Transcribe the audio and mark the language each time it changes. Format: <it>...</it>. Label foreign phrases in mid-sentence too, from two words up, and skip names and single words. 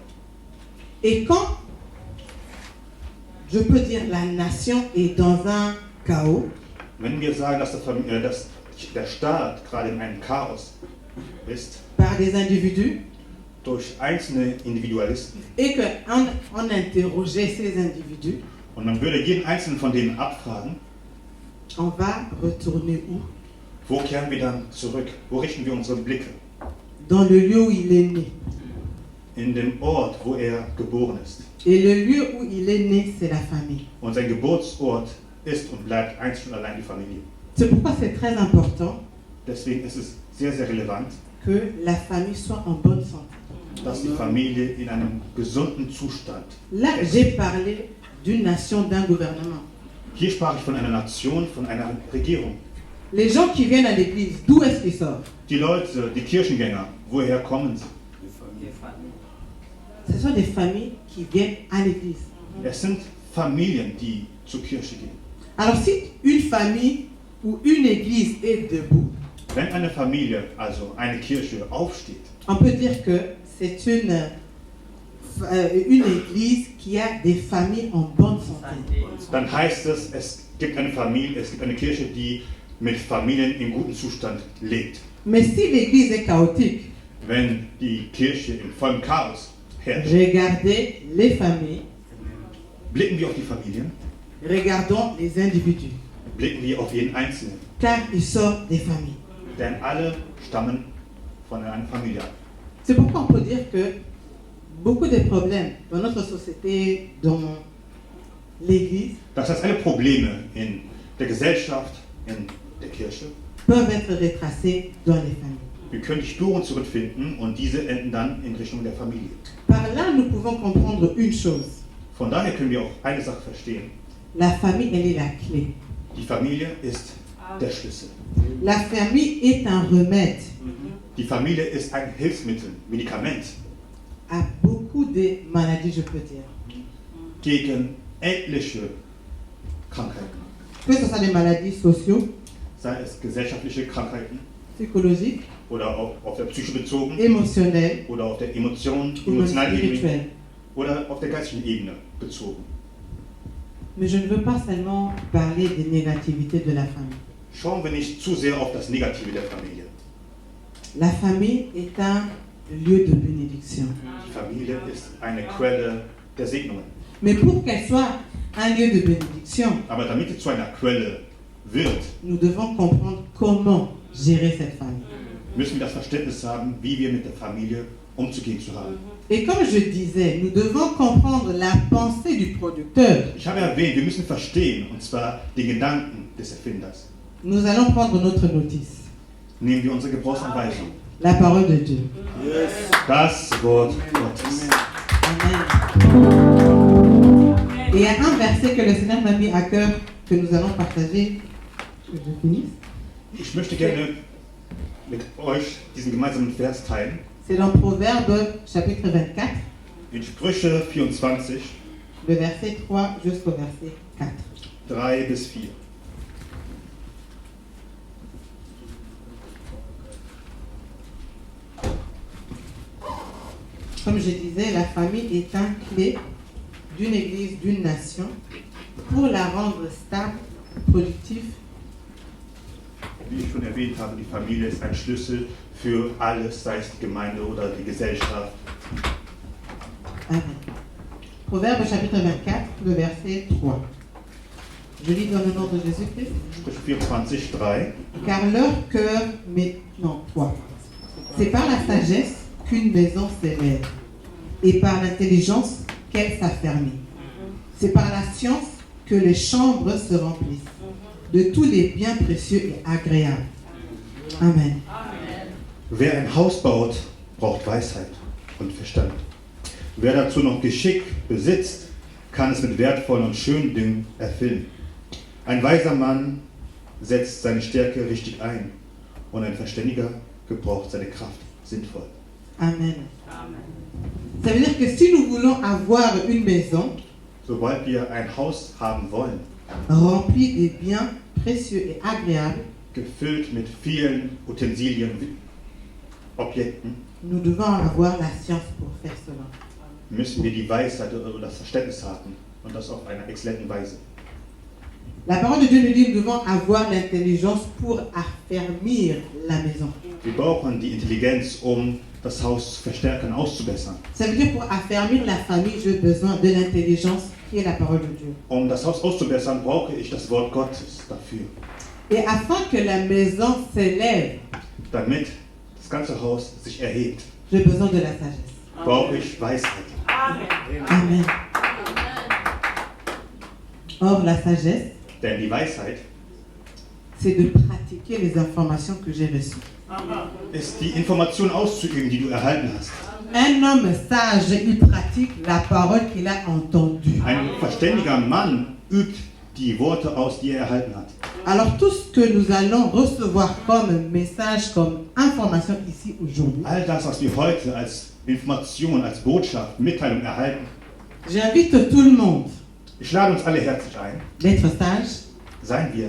<fr>Et quand, je peux dire, la nation est dans un chaos,</fr> <de>Wenn wir sagen, dass der Staat gerade in einem Chaos ist,</de> <fr>par des individus,</fr> <de>durch einzelne Individualisten,</de> <fr>et qu'on interrogeait ces individus,</fr> <de>und man würde jeden einzelnen von denen abfragen,</de> <fr>on va retourner où?</fr> <de>wo kehren wir dann zurück? Wo richten wir unsere Blicke?</de> <fr>Dans le lieu où il est né.</fr> <de>In dem Ort, wo er geboren ist.</de> <fr>Et le lieu où il est né, c'est la famille.</fr> <de>Und sein Geburtsort ist und bleibt einzig und allein die Familie.</de> <fr>C'est pourquoi c'est très important</fr> <de>Deswegen ist es sehr, sehr relevant,</de> <fr>que la famille soit en bonne santé.</fr> <de>dass die Familie in einem gesunden Zustand</de> <fr>Là,</fr> <de>ist.</de> <fr>j'ai parlé d'une nation, d'un gouvernement.</fr> <de>Hier sprach ich von einer Nation, von einer Regierung.</de> <fr>Les gens qui viennent à l'église, d'où est-ce qu'ils sortent?</fr> <de>Die Leute, die Kirchengänger, woher kommen sie?</de> <fr>Ce sont des familles qui viennent à l'église.</fr> <de>Es sind Familien, die zur Kirche gehen.</de> <fr>Alors si une famille ou une église est debout,</fr> <de>Wenn eine Familie, also eine Kirche, aufsteht,</de> <fr>on peut dire que c'est une église qui a des familles en bonne santé.</fr> <de>dann heißt es, es gibt eine Familie, es gibt eine Kirche, die mit Familien in gutem Zustand lebt.</de> <fr>Mais si l'église est chaotique,</fr> <de>Wenn die Kirche in vollem Chaos herrscht,</de> <fr>regardez les familles,</fr> <de>blicken wir auf die Familien,</de> <fr>regardons les individus,</fr> <de>blicken wir auf jeden Einzelnen.</de> <fr>car ils sortent des familles.</fr> <de>Denn alle stammen von einer Familie ab.</de> <fr>C'est pourquoi on peut dire que beaucoup de problèmes dans notre société, dans l'église,</fr> <de>Das heißt, alle Probleme in der Gesellschaft, in der Kirche,</de> <fr>peuvent être retracés dans les familles.</fr> <de>wir können die Spuren zurückfinden und diese enden dann in Richtung der Familie.</de> <fr>Par là, nous pouvons comprendre une chose.</fr> <de>Von daher können wir auch eine Sache verstehen.</de> <fr>La famille, elle est la clé.</fr> <de>Die Familie ist der Schlüssel.</de> <fr>La famille est un remède</fr> <de>Die Familie ist ein Hilfsmittel, Medikament</de> <fr>à beaucoup de maladies, je peux dire.</fr> <de>gegen etliche Krankheiten.</de> <fr>Que ce soit des maladies sociaux,</fr> <de>Sei es gesellschaftliche Krankheiten</de> <fr>psychologiques,</fr> <de>oder auch auf der Psyche bezogen</de> <fr>émotionnelles</fr> <de>oder auf der emotionalen</de> <fr>ou même</fr> <de>Ebene</de> <fr>spirituelles.</fr> <de>oder auf der geistigen Ebene bezogen.</de> <fr>Mais je ne veux pas seulement parler des négativités de la famille.</fr> <de>Schauen wir nicht zu sehr auf das Negative der Familie.</de> <fr>La famille est un lieu de bénédiction.</fr> <de>Die Familie ist eine Quelle der Segnungen.</de> <fr>Mais pour qu'elle soit un lieu de bénédiction,</fr> <de>Aber damit sie zu einer Quelle wird,</de> <fr>nous devons comprendre comment gérer cette famille.</fr> <de>müssen wir das Verständnis haben, wie wir mit der Familie umzugehen zu haben.</de> <fr>Et comme je disais, nous devons comprendre la pensée du producteur.</fr> <de>Ich habe erwähnt, wir müssen verstehen, und zwar den Gedanken des Erfinders.</de> <fr>Nous allons prendre notre notice.</fr> <de>Nehmen wir unsere Gebrauchsanweisung.</de> <fr>La parole de Dieu.</fr> <de>Das Wort Gottes.</de> <fr>Amen. Et il y a un verset que le Seigneur m'a mis à cœur que nous allons partager. Que je finisse.</fr> <de>Ich möchte gerne mit euch diesen gemeinsamen Vers teilen.</de> <fr>C'est dans Proverbe chapitre 24,</fr> <de>In Sprüche 24,</de> <fr>le verset 3 jusqu'au verset 4.</fr> <de>3 bis 4.</de> <fr>Comme je disais, la famille est un clé d'une église, d'une nation, pour la rendre stable, productive.</fr> <de>Wie ich schon erwähnt habe, die Familie ist ein Schlüssel für alles, sei es die Gemeinde oder die Gesellschaft.</de> <fr>Amen. Proverbe chapitre 24, le verset 3. Je lis dans le nom de Jésus-Christ.</fr> <de>Sprüche 24, 3.</de> <fr>Car leur cœur, non, 3. C'est par la sagesse qu'une maison s'élève, et par l'intelligence qu'elle s'affermit. C'est par la science que les chambres se remplissent, de tous les biens précieux et agréables. Amen.</fr> <de>Wer ein Haus baut, braucht Weisheit und Verstand. Wer dazu noch Geschick besitzt, kann es mit wertvollen und schönen Dingen erfüllen. Ein weiser Mann setzt seine Stärke richtig ein und ein Verständiger gebraucht seine Kraft sinnvoll. Amen. Amen.</de> <fr>Ça veut dire que si nous voulons avoir une maison</fr> <de>sobald wir ein Haus haben wollen,</de> <fr>remplie des biens précieux et agréables,</fr> <de>gefüllt mit vielen Utensilien, Objekten,</de> <fr>nous devons avoir la science pour faire cela.</fr> <de>müssen wir die Weisheit oder das Verständnis haben und das auf einer exzellenten Weise.</de> <fr>La parole de Dieu nous dit que nous devons avoir l'intelligence pour affermir la maison.</fr> <de>Wir brauchen die Intelligenz, um das Haus zu verstärken, auszubessern.</de> <fr>Ça veut dire pour affermir la famille, j'ai besoin de l'intelligence qui est la parole de Dieu.</fr> <de>Um das Haus auszubessern, brauche ich das Wort Gottes dafür.</de> <fr>Et afin que la maison s'élève,</fr> <de>Damit das ganze Haus sich erhebt,</de> <fr>j'ai besoin de la sagesse.</fr> <de>brauche ich Weisheit.</de> <fr>Amen. Or, la sagesse,</fr> <de>Denn die Weisheit</de> <fr>c'est de pratiquer les informations que j'ai reçues.</fr> <de>ist die Information auszuüben, die du erhalten hast.</de> <fr>Un homme sage, il pratique la parole qu'il a entendue.</fr> <de>Ein verständiger Mann übt die Worte aus, die er erhalten hat.</de> <fr>Alors tout ce que nous allons recevoir comme message, comme information ici aujourd'hui,</fr> <de>All das, was wir heute als Information, als Botschaft, Mitteilung erhalten,</de> <fr>j'invite tout le monde</fr> <de>ich lade uns alle herzlich ein,</de> <fr>d'être sage</fr> <de>seien wir</de>